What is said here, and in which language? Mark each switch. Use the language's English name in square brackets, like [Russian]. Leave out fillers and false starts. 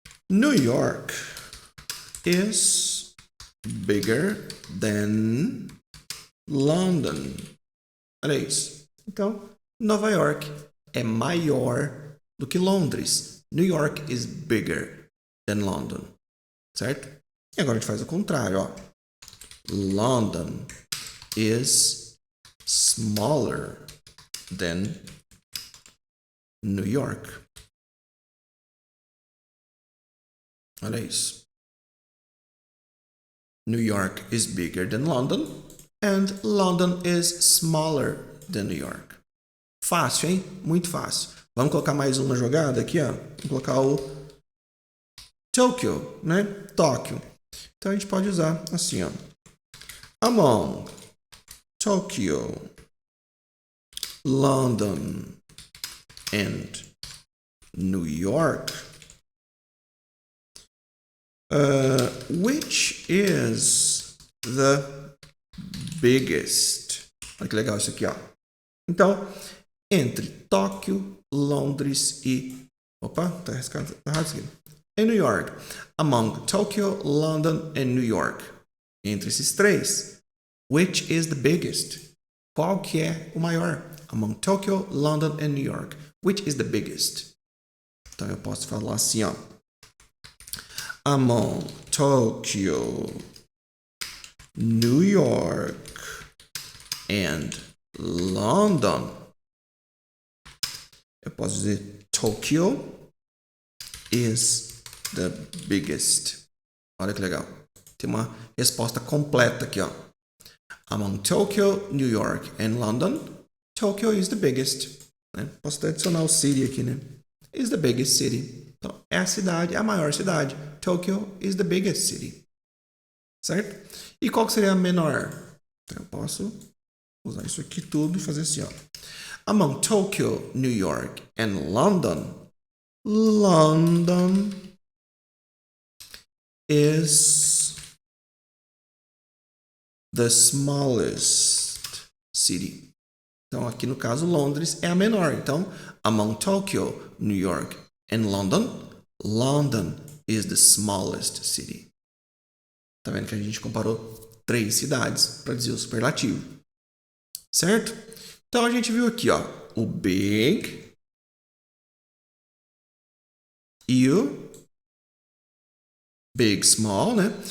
[English] New York is bigger than London. [Portuguese] Olha isso. Então, Nova York é maior do que Londres. [English] New York is bigger than London. [Portuguese] Certo? E agora a gente faz o contrário, ó. [English] London is smaller than New York. [Portuguese] Olha isso. [English] New York is bigger than London and London is smaller than New York. [Portuguese] Fácil, hein? Muito fácil. Vamos colocar mais uma jogada aqui, ó. Vamos colocar o Tokyo, né? Tóquio. Então a gente pode usar assim, ó. [English] Among Tokyo, London and New York, which is the biggest? [Portuguese] Olha que legal isso aqui, ó. Então, entre Tóquio, Londres e... Opa, tá errado isso aqui. [English] and New York. Among Tokyo, London, and New York. [Portuguese] Entre esses três, [English] which is the biggest? [Portuguese] Qual que é o maior? [English] Among Tokyo, London, and New York. Which is the biggest? [Portuguese] Então eu posso falar assim, ó. [English] Among Tokyo, New York, and London. [Portuguese] Eu posso dizer [English] Tokyo is the biggest. [Portuguese] Olha que legal. Tem uma resposta completa aqui, ó. [English] Among Tokyo, New York, and London, Tokyo is the biggest. [Portuguese] Né? Posso até adicionar o city aqui, né? [English] Is the biggest city. [Portuguese] Então, é a cidade, é a maior cidade. [English] Tokyo is the biggest city. [Portuguese] Certo? E qual que seria a menor? Então, eu posso usar isso aqui tudo e fazer assim, ó. [English] Among Tokyo, New York, and London, London is the smallest city. [Portuguese] Então, aqui no caso, Londres é a menor. [English] Então, among Tokyo, New York, and London, London is the smallest city. [Portuguese] Tá vendo que a gente comparou 3 cidades para dizer o superlativo. Certo? Então, a gente viu aqui, ó, o big e o big, small, né?